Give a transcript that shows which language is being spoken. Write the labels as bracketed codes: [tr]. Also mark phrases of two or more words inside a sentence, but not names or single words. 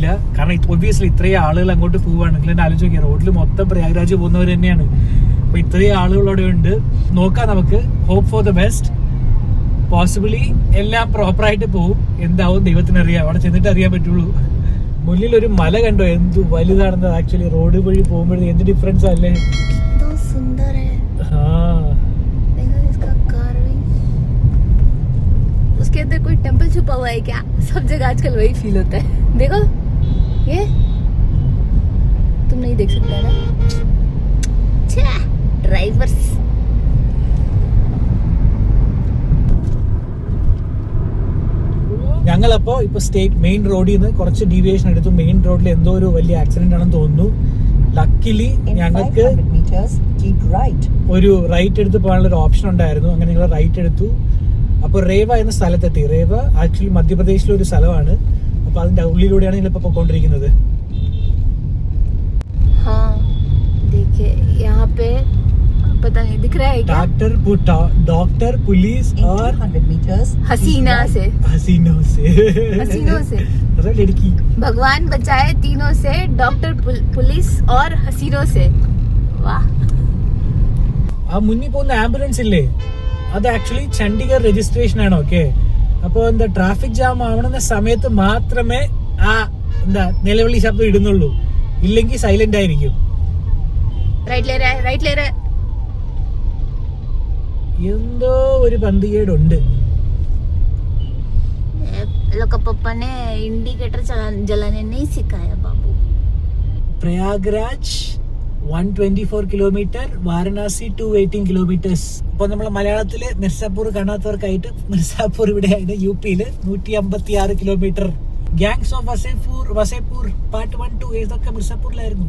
[ml] കാരണം ഒബ്വിയസ്ലി ഇത്രയും ആളുകൾ അങ്ങോട്ട് പോവുകയാണെങ്കിൽ തന്നെ ആലോചിച്ച് നോക്കിയാൽ റോഡിൽ മൊത്തം പ്രയാഗ്രാജ് പോകുന്നവർ തന്നെയാണ്. അപ്പൊ ഇത്രയും ആളുകൾ അവിടെ ഉണ്ട്. നോക്കാം, നമുക്ക് [en] hope for the best. [ml] പോസിബിളി എല്ലാം പ്രോപ്പറായിട്ട് പോവും. എന്താവും ദൈവത്തിനറിയാം, അവിടെ ചെന്നിട്ട് അറിയാൻ പറ്റുള്ളൂ. മുന്നിൽ ഒരു മല കണ്ടോ, എന്ത് വലുതാണെന്ന്. ആക്ച്വലി റോഡ് വഴി പോകുമ്പോഴേ എന്ത് ഡിഫറൻസ് അല്ലേ. [hi] सुंदर है. हाँ, देखो इसका कार्विंग. उसके अंदर कोई टेंपल छुपा हुआ है क्या? सब जगह आजकल वही फील होता है. देखो ये तुम नहीं देख सकते ना. ड्राइवर्स. [ml] ഞങ്ങളപ്പോ ഇപ്പൊ [en] state main road [ml] നിന്ന് കുറച്ച് ഡീവിയേഷൻ എടുത്തു. [en] main road [ml] എന്തോ ഒരു വലിയ ആക്സിഡന്റ് ആണെന്ന് തോന്നുന്നു. ലക്കിലി ഞങ്ങൾക്ക് ഒരു റൈറ്റ് എടുത്ത് പോകാനുള്ള ഒരു ഓപ്ഷൻ ഉണ്ടായിരുന്നു. അങ്ങനെ ഞങ്ങൾ റൈറ്റ് എടുത്തു. അപ്പോൾ റേവ എന്ന സ്ഥലത്തെത്തി. റേവ ആക്ച്വലി മധ്യപ്രദേശിലെ ഒരു സ്ഥലമാണ്. അപ്പൊ അതിന്റെ ഉള്ളിലൂടെയാണ് ഞങ്ങൾ ഇപ്പൊ പോയിക്കൊണ്ടിരിക്കുന്നത്. [hi] पता नहीं दिख रहा है क्या? डॉक्टर पुलिस और 100 meters हसीनों से मतलब लड़की. भगवान बचाए तीनों से, डॉक्टर पुलिस और हसीनों से. वाह. [ml] ആ മുന്നിൽ പോകുന്ന ആംബുലൻസ് ഇല്ലേ, അത് ആക്ച്വലി ചണ്ഡീഗഡ് രജിസ്ട്രേഷൻ ആണ്. ഓക്കെ, അപ്പോൾ എന്താ [en] traffic jam [ml] ആവണമെന്ന സമയത്ത് മാത്രമേ ആ എന്താ നിലവിളി ശബ്ദം ഇടുന്നുള്ളൂ, ഇല്ലെങ്കിൽ സൈലന്റ് ആയിരിക്കും. [hi] राइट ले रहा है. [ml] എന്തോ ഒരു പന്തികേടുണ്ട്. [hi] लोग का पापा ने इंडिकेटर जलाने नहीं सिखाया बाबू. [ml] പ്രയാഗ്രാജ് 124 കിലോമീറ്റർ, വാരണാസി 218 കിലോമീറ്റേഴ്സ്. ഇപ്പൊ നമ്മളെ മലയാളത്തില് മിർസാപൂർ കാണാത്തവർക്കായിട്ട് മിർസാപൂർ ഇവിടെയാണ്, യു-പിയില് 156 കിലോമീറ്റർ. ഗാങ്സ് ഓഫ് വസേപൂർ പാർട്ട് 1, 2 ഇതൊക്കെ മിർസാപൂരിലായിരുന്നു.